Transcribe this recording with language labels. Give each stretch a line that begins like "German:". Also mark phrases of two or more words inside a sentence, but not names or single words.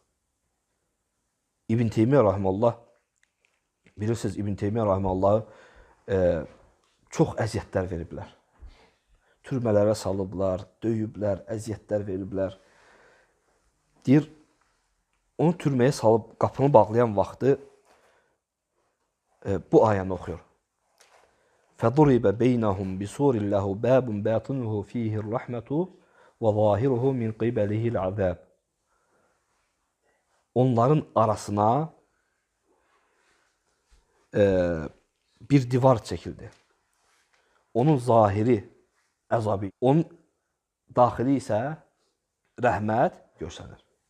Azerbaijani: İbn Teymiyyə rahimehullah, bilirsiniz, İbn Teymiyyə rahimehullahı çox əziyyətlər veriblər. Türmələrə salıblar, döyüblər, əziyyətlər veriblər. Deyir, onu türməyə salıb qapını bağlayan vaxtı bu ayəni oxuyur.
Arabic: فَضُرِبَ بَيْنَهُمْ بِسُورٍ لَهُ بَابٌ بَاطِنُهُ فِيهِ الرَّحْمَةُ وَظَاهِرُهُ مِنْ قِبَلِهِ الْعَذَابُ.
Azerbaijani: Onların arasına bir divar çəkildi. Onun zahiri əzabı, onun daxili isə rəhmət görsənir.